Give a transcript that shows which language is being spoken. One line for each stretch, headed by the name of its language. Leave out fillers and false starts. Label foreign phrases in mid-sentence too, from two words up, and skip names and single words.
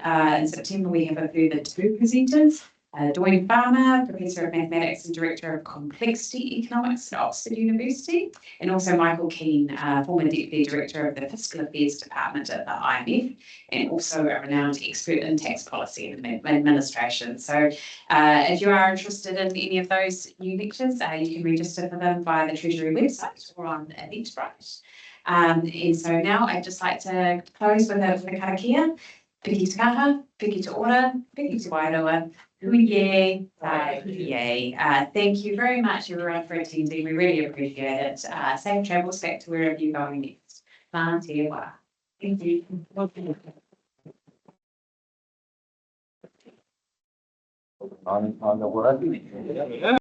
English: In September we have a further 2 presenters. Dwayne Farmer, Professor of Mathematics and Director of Complexity Economics at Oxford University, and also Michael Keane, former Deputy Director of the Fiscal Affairs Department at the IMF, and also a renowned expert in tax policy and administration. So if you are interested in any of those new lectures, you can register for them via the Treasury website or on Eventbrite. And so now I'd just like to close with a karakia.
Māori: Piki te kaha, piki te ora, piki te wairoa.
English: Yay. Thank you very much, everyone, for attending. We really appreciate it. Safe travels back to wherever you're going next.
Māori: Mā te wā.
English: Thank you. On the word.